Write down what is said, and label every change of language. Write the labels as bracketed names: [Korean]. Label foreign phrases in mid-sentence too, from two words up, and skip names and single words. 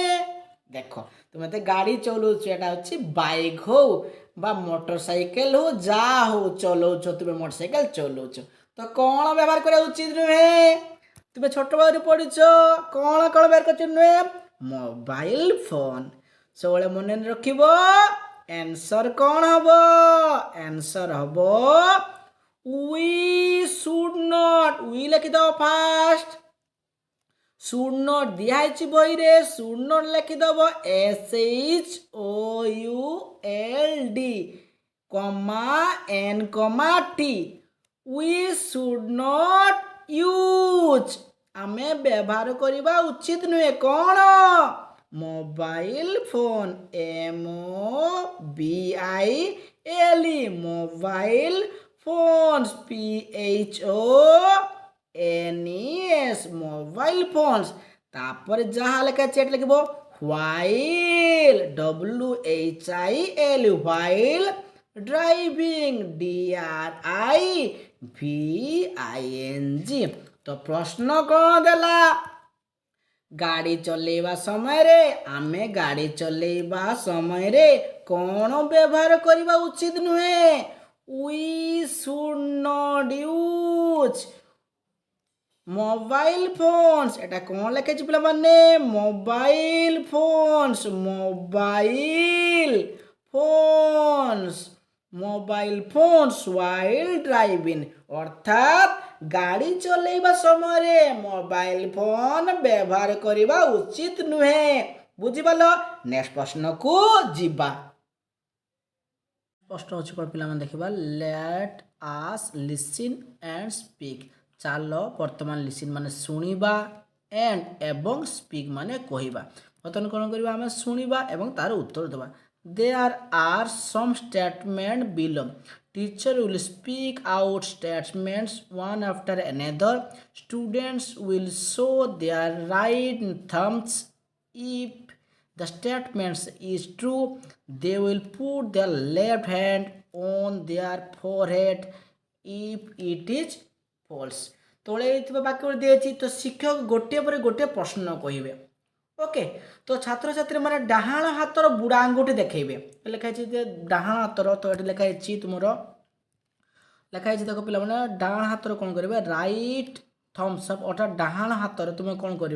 [Odia] ଦେଖ, ତୁମେ ତ ଗାଡ଼ି ଚଲାଉଛ, ଏଇଟା ହେଉଛି ବାଇକ୍ ହଉ ବା ମୋଟରସାଇକେଲ ହଉ, ଯାହା ହଉ ଚଲାଉଛ, ତୁମେ ମୋଟରସାଇକେଲ ଚଲାଉଛ, ତ କ'ଣ ବ୍ୟବହାର କରିବା ଉଚିତ ନୁହେଁ? ତୁମେ ଛୋଟବେଳରୁ ପଢ଼ିଛ, କ'ଣ ବ୍ୟବହାର କରିବା ଉଚିତ ନୁହେଁ? [English] mobile phone. [Odia] ସବୁବେଳେ ମନେ ରଖିବ। ଆନ୍ସର କ'ଣ ହବ? ଆନ୍ସର ହବ [English] we should not। [Odia] we ଲେଖିଦେବ ଫାଷ୍ଟ। [English] should not [Odia] ଦିଆହେଇଛି ବହିରେ, [English] should not ଲେଖିଦେବ SHOULD, N, T। we should not use [Odia] ଆମେ ବ୍ୟବହାର କରିବା ଉଚିତ ନୁହେଁ କ'ଣ? [English] mobile phone, MOBILE, mobile phones, PHONES, mobile phones. [Odia] ତାପରେ ଯାହା ଲେଖା ଅଛି ଏଠି ଲେଖିବ [English] while, WHIL, while driving, DRIVING। [Odia] ତ ପ୍ରଶ୍ନ କ'ଣ ଦେଲା? ଗାଡ଼ି ଚଲେଇବା ସମୟରେ କ'ଣ ବ୍ୟବହାର କରିବା ଉଚିତ ନୁହେଁ? [English] we should not use mobile phones. [Odia] ଏଟା କ'ଣ ଲେଖିଛି ପିଲାମାନେ? [English] mobile phones while driving, [Odia] ଅର୍ଥାତ୍ ଗାଡ଼ି ଚଲେଇବା ସମୟରେ [English] mobile phone [Odia] ବ୍ୟବହାର କରିବା ଉଚିତ ନୁହେଁ। ବୁଝିପାରିଲ? ନେକ୍ସଟ ପ୍ରଶ୍ନକୁ ଯିବା। ପ୍ରଶ୍ନ ଅଛି କ'ଣ ପିଲାମାନେ ଦେଖିବା। [English] let us listen and speak. [Odia] ଚାଲ ବର୍ତ୍ତମାନ ଲିସିନ୍ ମାନେ ଶୁଣିବା, ଆଣ୍ଡ ଏବଂ ସ୍ପିକ୍ ମାନେ କହିବା। ବର୍ତ୍ତମାନ କ'ଣ କରିବା? ଆମେ ଶୁଣିବା ଏବଂ ତାର ଉତ୍ତର ଦେବା। [English] There are some statements below. Teacher will speak out statements one after another. Students will show their right thumbs. If the statement is true, they will put their left hand on their forehead. If it is false, [Odia] ତଳେ ଥିବା ବାକ୍ୟ ଦିଆଯାଇଛି, ତ ଶିକ୍ଷକ ଗୋଟିଏ ପରେ ଗୋଟିଏ ପ୍ରଶ୍ନ କହିବେ। ଓକେ, ତ ଛାତ୍ରଛାତ୍ରୀ ମାନେ ଡାହାଣ ହାତର ବୁଢ଼ା ଆଙ୍ଗୁଠି ଦେଖେଇବେ। ଲେଖା ହେଇଛି ଯେ ଡାହାଣ ହାତର, ତ ଏଠି ଲେଖା ହେଇଛି ତୁମର, ଲେଖା ହେଇଛି ଦେଖ ପିଲାମାନେ, ଡାହାଣ ହାତର କ'ଣ କରିବେ? [English] right thumbs up, [Odia] ଅର୍ଥାତ୍ ଡାହାଣ ହାତର ତୁମେ କ'ଣ କରିବ?